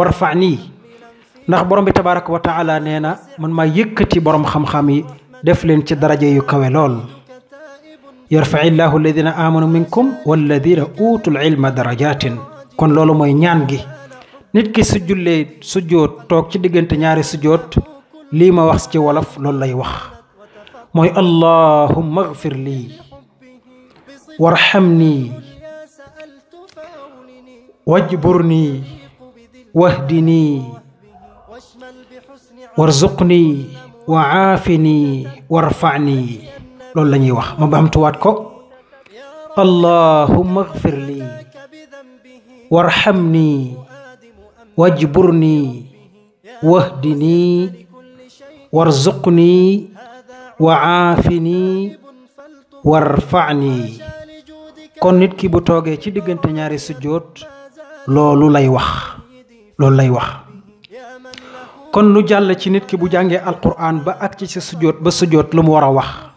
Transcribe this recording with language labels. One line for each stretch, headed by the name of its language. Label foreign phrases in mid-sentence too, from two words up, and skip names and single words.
Wolof: warfa'ni ndax borom bi
Arabic: تبارك وتعالى
Wolof: nee na man maa yëkkati borom xam-xam yi def leen ci daraja yu kawe lool
Arabic: يرفع الله الذين آمنوا منكم والذين أوتوا العلم درجات
Wolof: kon loolu mooy ñaan gi nit ki su jullee sujjóot toog ci diggante ñaari sujjóot lii ma wax ci wolof loolu lay wax mooy
Arabic: اللهم اغفر لي وارحمني واجبرني واهدني وارزقني وعافني وارفعني
Wolof: loolu la ñuy wax ma baamtuwaat ko
Arabic: اللهم اغفر لي وارحمني واجبرني واهدني وارزقني وعافني وارفعني
Wolof: kon nit ki bu toogee ci diggante ñaari sujjóot loolu lay wax kon nu jàll ci nit ki bu jàngee alquran ba ak ci sa sujjóot ba sujjóot lu mu war a wax